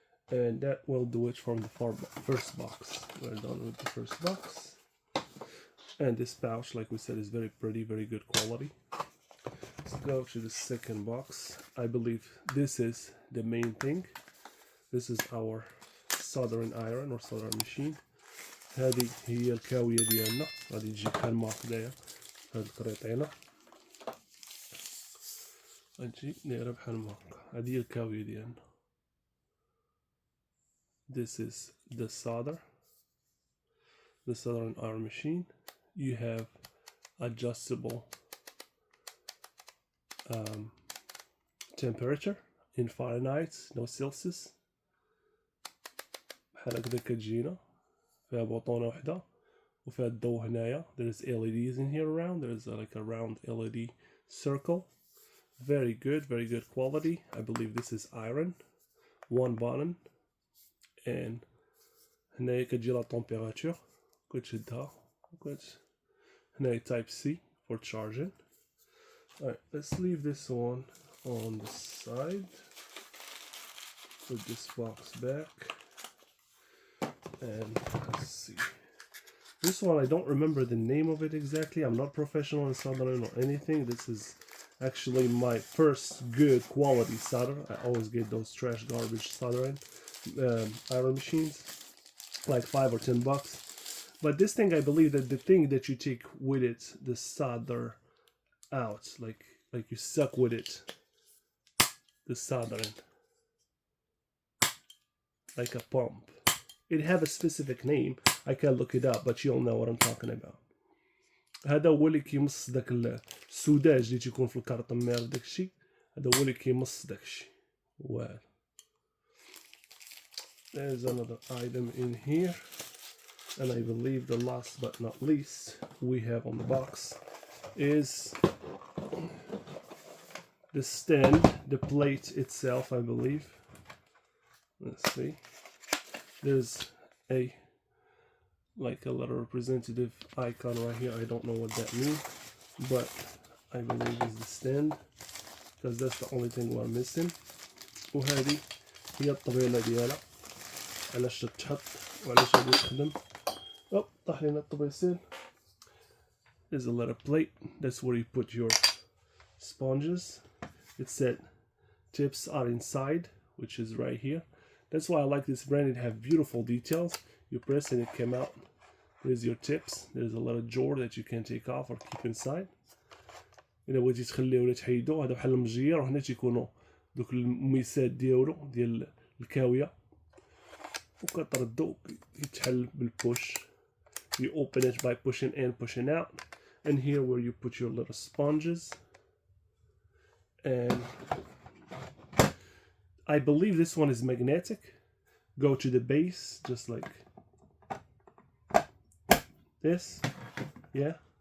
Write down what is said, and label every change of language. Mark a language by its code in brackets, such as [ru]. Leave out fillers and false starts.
[en] And that will do it from the first box. We're done with the first box. And this pouch, like we said, is very pretty, very good quality. Let's go to the second box. I believe this is the main thing. This is our soldering iron or soldering machine. [ar] هذه هي الكاوية ديالنا، غادي تجي بحال ما هكدايا هاد الكريطينة، غتجي دايرة بحال ما هكا، هادي هي الكاوية ديالنا. [en] This is the soldering iron machine. You have adjustable temperature. in Fahrenheit no Celsius. [ar] بحال هكذا كتجينا فيها بوطونة وحدة وفيها الضوء هنايا. [en] There's LEDs in here around. There's like a round LED circle. Very good quality. I believe this is iron. One button. And [ar] هنايا كتجي لا température. كتشدها هنايا [en] type C for charging. Alright, let's leave this one on the side. Put this box back. And let's see. This one, I don't remember the name of it exactly. I'm not professional in soldering or anything. This is actually my first good quality solder. I always get those trash garbage soldering iron machines, like $5 or $10. But this thing, I believe that the thing that you take with it, the solder out, like you suck with it, the soldering, like a pump. It have a specific name. I can look it up, but you'll know what I'm talking about. [ar] هذا هو اللي كيمص داك السوداج اللي تيكون في الكارطمير داكشي. هذا هو اللي كيمص داكشي. واعر. [en] There's another item in here. And I believe the last but not least we have on the box is the stand, the plate itself, I believe. Let's see. There's like a little representative icon right here. I don't know what that means, but I believe it's the stand because that's the only thing we're missing. [ar] وهذه هي الطبيلة ديالها علاش تتحط وعلاش غادي تخدم. طاح لينا الطبيسين. [en] There's a little plate. That's where you put your sponges. It said tips are inside, which is right here. That's why I like this brand. It have beautiful details. You press and it came out. There's your tips. There's a little drawer that you can take off or keep inside. [ar] إلا بغيتي تخليه ولا تحيدو هذا بحال المجير وهنا تيكونوا دوك الميسات ديال الكاوية وكتردو يتحل بالبوش. [en] You open it by pushing in, pushing out. And here where you put your little sponges. And I believe this one is magnetic. Go to the base, just like this. Yeah.